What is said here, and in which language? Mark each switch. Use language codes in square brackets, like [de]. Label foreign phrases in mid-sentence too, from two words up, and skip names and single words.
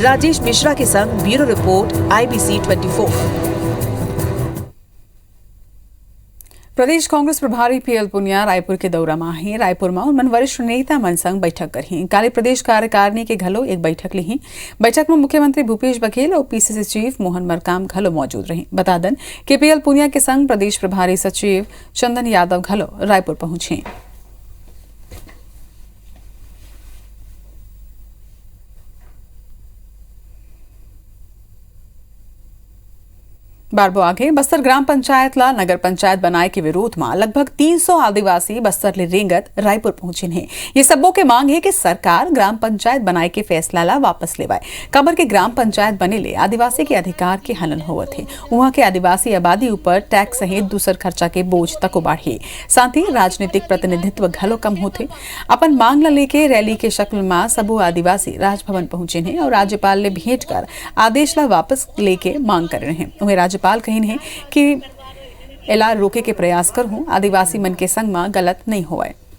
[hne] राजेश मिश्रा के संग ब्यूरो रिपोर्ट IBC 24। प्रदेश कांग्रेस प्रभारी पीएल पुनिया रायपुर के दौरा में हैं। रायपुर में उन वरिष्ठ नेता मन संग बैठक करही। काले प्रदेश कार्यकारिणी के घलो एक बैठक ली। बैठक में मुख्यमंत्री भूपेश बघेल और पीसीसी चीफ मोहन मरकाम घलो मौजूद रहे। बता दें कि पीएल पुनिया के संग प्रदेश प्रभारी सचिव चंदन यादव घलो रायपुर पहुंचे। बारबो आगे बस्तर ग्राम पंचायत ला नगर पंचायत बनाए के विरोध में लगभग 300 आदिवासी बस्तर ले रेंगत रायपुर पहुंचे हैं। ये सबों के मांग है कि सरकार ग्राम पंचायत बनाए के फैसला ला वापस लेवाए। कबर के ग्राम पंचायत बने ले आदिवासी के अधिकार के हनन होवत है। वहां के आदिवासी आबादी ऊपर टैक्स सहित दूसर खर्चा के बोझ तक बढ़े। साथ ही राजनीतिक प्रतिनिधित्व घलो कम होते। अपन मांग ला लेके रैली के शक्ल में सबो आदिवासी राजभवन पहुंचे हैं और राज्यपाल ने भेंट कर आदेश ला वापस लेके मांग कर रहे हैं। उन्हें राज्यपाल कही है कि एला रोके के प्रयास कर हूं, आदिवासी मन के संग में गलत नहीं होए।